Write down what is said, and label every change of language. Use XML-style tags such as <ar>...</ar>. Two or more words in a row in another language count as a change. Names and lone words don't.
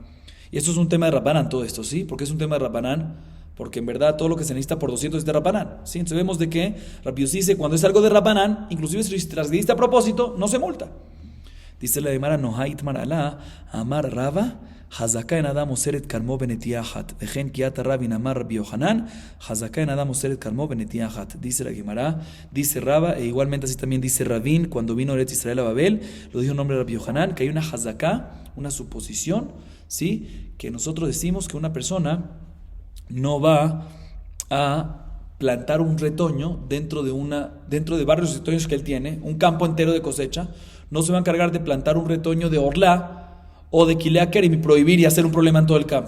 <es>Y esto es un tema de Rabbanán, todo esto, ¿sí? ¿Por qué es un tema de Rabbanán? Porque en verdad todo lo que se necesita por 200 es de Rabbanán, ¿sí? Entonces vemos de que Rabbi Yossi dice, cuando es algo de Rabbanán, inclusive si transgrediste a propósito, no se multa. Dice la Gemara,</es> <he>נמי הכי אמר רבא חזקה אין אדם אוסר כרמו בנטיעה אחת וכן כי אתא רבין אמר רבי יוחנן חזקה אין אדם אוסר כרמו בנטיעה אחת.</he> <es>Dice la Gemara, dice Raba, e igualmente así también dice Rabin, cuando vino Eretz Israel a Babel, lo dijo en nombre de Rabbi Yohanan, que hay una hazaka, una suposición, ¿sí? Que nosotros decimos que una persona no va a plantar un retoño dentro de varios retoños que él tiene, un campo entero de cosecha, no se va a encargar de plantar un retoño de orlá o de</es> <he>כלאי כרם</he> <es>y prohibir y hacer un problema en todo el campo.</es>